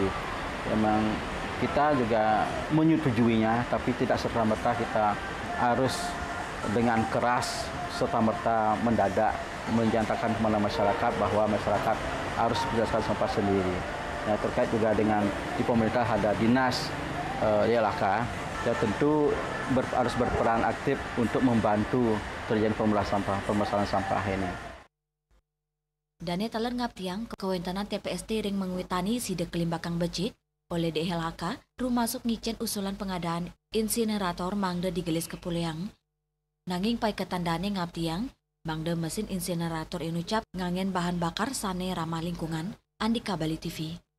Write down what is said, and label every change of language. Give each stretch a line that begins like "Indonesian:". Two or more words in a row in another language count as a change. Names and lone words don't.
Indonesian: Memang kita juga menyetujuinya, tapi tidak serta-merta kita harus dengan keras serta-merta mendadak menjantakan kepada masyarakat bahwa masyarakat harus berdasarkan sampah sendiri. Nah, terkait juga dengan di pemerintah ada dinas YLHK, ya tentu harus berperan aktif untuk membantu terjadi permasalahan sampah ini.
Balinese: Dane taler ngaptiang kewentenan TPST ring mengwitani side kelimbakang becik oleh DLHK, rumasuk ngicen
Indonesian: usulan pengadaan insinerator
Balinese: mangde digelis kepuleang. Nanging pai ketandane ngaptiang, mangde mesin insinerator inucap ngangen
Indonesian: bahan bakar
Balinese: sane
Indonesian: ramah lingkungan,
Balinese: Andika Bali TV.